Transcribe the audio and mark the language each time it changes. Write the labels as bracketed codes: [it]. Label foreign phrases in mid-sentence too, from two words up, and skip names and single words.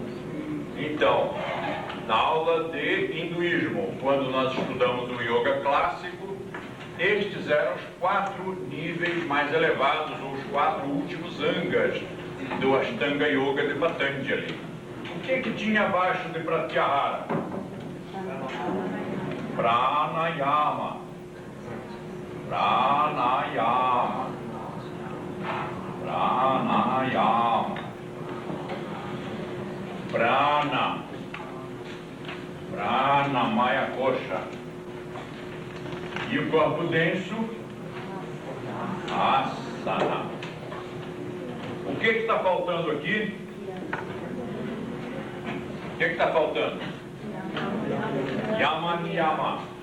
[pt] Então, na aula de hinduísmo, quando nós estudamos o yoga clássico, estes eram os 4 níveis mais elevados, ou os 4 últimos angas do Ashtanga Yoga de Patanjali. O que tinha abaixo de Pratyahara? Pranayama. Pranayama. Pranayama. [sa] Prana. Prana Maya Kosha. [pt] E o corpo denso? Asana. O que está faltando aqui? O que está faltando? [sa] Yama Niyama.